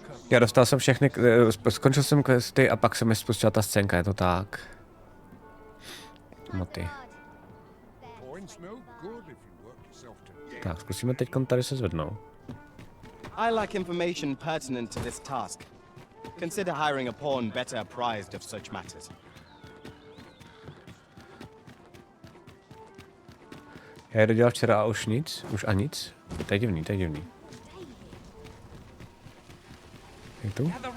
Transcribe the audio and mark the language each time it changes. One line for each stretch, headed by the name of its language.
Czech: Já dostal jsem všechny, skončil jsem questy a pak se mi spustila ta scénka, je to tak. Moty. Tak, zkusíme teď tady se zvednout.
English: I lack information pertinent to this task. Consider hiring a pawn better apprised of such matters.
Czech: Já je dodělal včera a už nic, už a nic. To je divný, to je divný. Je tu?